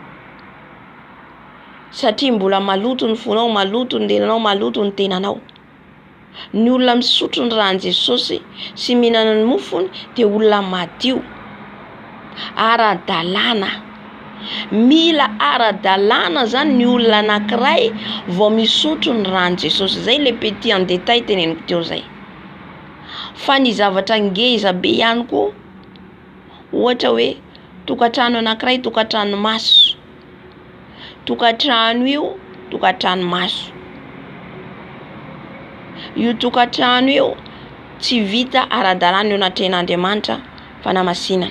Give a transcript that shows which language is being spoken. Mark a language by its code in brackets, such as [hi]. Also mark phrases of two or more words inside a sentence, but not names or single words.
[mg] Satria mbola maloto ny fonao, maloto ny lelanao, maloto ny tenanao. Ny olona misotro ny rano Jesosy sy mihinana ny mofony dia olona madio, ara-dalàna. Mila ara-dalàna zany ny olona anankiray vao misotro ny rano Jesosy. Zay [fr] le petit en détail [mg] teneniko teo zay. Fa ny zavatra ngeza be ihany koa, ohatra hoe tokantrano anankiray, tokantrano maso. Tokantrano io tokantrano maso. Io tokantrano io tsy vita ara-dalàna eo anatrehan'Andriamanitra fanamasinana.